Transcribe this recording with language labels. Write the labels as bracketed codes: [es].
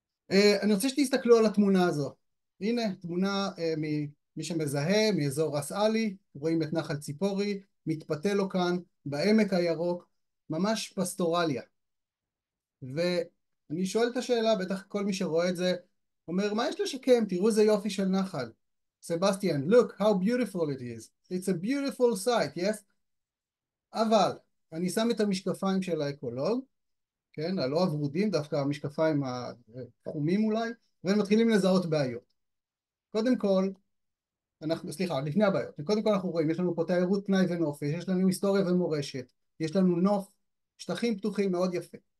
[he] אני רוצה שתסתכלו על התמונה הזו. הנה תמונה מי שמזהה מאזור רס עלי, רואים את נחל ציפורי, מתפתה לו כאן בעמק הירוק, ממש פסטורליה. ואני שואל את השאלה, בטח כל מי שרואה את זה אומר, מה יש לשקם? תראו איזה יופי של נחל. [en] סבסטיאן, look how beautiful it is. It's a beautiful sight, yes? [he] אבל אני שם את המשקפיים של האקולוג, כן, הלא הוורודים, דווקא המשקפיים החומים אולי, והם מתחילים לזהות בעיות. קודם כל, לפני הבעיות, קודם כל אנחנו רואים, יש לנו פה תיירות פנאי ונופש, יש לנו היסטוריה ומורשת, יש לנו נוף, שטחים פתוחים מאוד יפה.